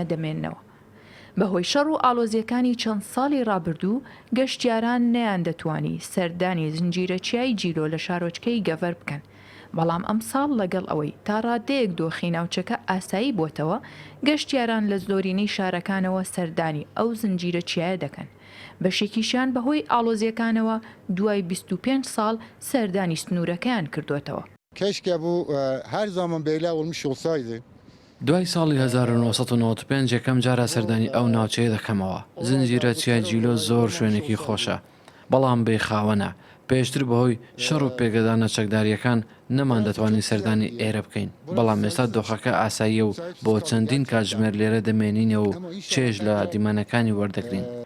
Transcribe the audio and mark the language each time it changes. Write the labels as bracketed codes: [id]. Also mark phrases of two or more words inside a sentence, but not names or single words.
[ckb] دەمێننەوە بەهۆی شەڕ و ئاڵۆزیەکانی چەند ساڵی ڕابردوو گەشتیاران نەیان دەتوانی سەردانی زنجیرە چیای جیلۆ لە شارۆچکەی گەڤەر بکەن بەڵام ئەم ساڵ لەگەڵ ئەوەی تا ڕادەیەک دۆخی ناوچەکە ئاسایی بۆتەوە گەشتیاران لە زۆرینەی شارەکانەوە سەردانی ئەو زنجیرە چیایە دەکەن بەشێکیشان بەهۆی ئاڵۆزیەکانەوە دوای 25 ساڵ سەردانی سنوورەکەیان کردوێتەوە [tr] Keşke bu her zaman böyle olmuş olsaydı. [ckb] دوای ساڵی 1995 یەکەم جارە سەردانی ئەو ناوچەیە دەکەمەوە زنجیرە چیای جیلۆ زۆر شوێنێکی خۆشە بەڵام بێخاوەنە پێشتر بەهۆی شەڕ و پێگەدانە چەکداریەکان نەمان دەتوانین سەردانی ئێرە بکەین بەڵام ئێستا دۆخەکە ئاساییە و بۆ چەندین کاتژمێر لێرە دەمێنینەوە و چێژ لە دیمەنەکانی وەردەگرین